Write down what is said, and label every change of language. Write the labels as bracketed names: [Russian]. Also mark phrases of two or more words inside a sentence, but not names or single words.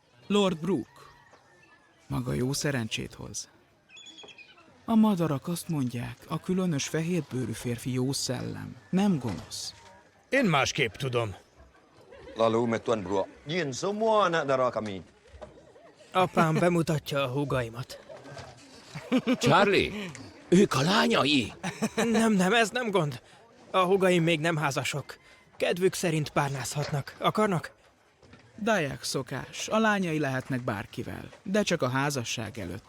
[Hungarian] Lord Brooke. Maga jó szerencsét hoz. A madarak azt mondják, a különös fehérbőrű férfi jó szellem, nem gonosz. Én másképp tudom. [Malay] Lalu, Tuan Brooke, jin semua anak dara kami. [Hungarian] Apám bemutatja a húgaimat. Charlie, ők a lányai. Nem, ez nem gond. A húgaim még nem házasok. Kedvük szerint párnázhatnak. Akarnak? Dayak szokás, a lányai lehetnek bárkivel, de csak a házasság előtt.